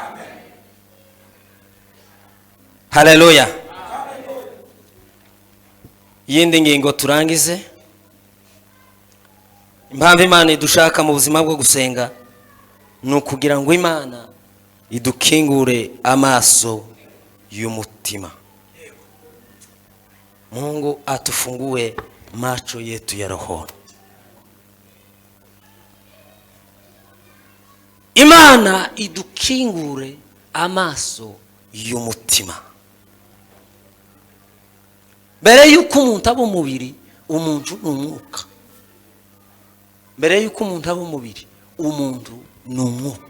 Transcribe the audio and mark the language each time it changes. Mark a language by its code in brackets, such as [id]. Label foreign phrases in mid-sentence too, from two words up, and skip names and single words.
[rw] Haleluya. Yindi ngingo turangize. Impamvu Imana idushaka mu buzima bwo gusenga ni ukugira ngo Imana idukingure amaso y'umutima. [sw] Mungu atufungue macho yetu ya roho. [rw] Imana idukingure amaso y'umutima. Mbere yuko umuntu aba umubiri, umuntu ni umwuka. Mbere yuko umuntu aba umubiri, umuntu ni umwuka.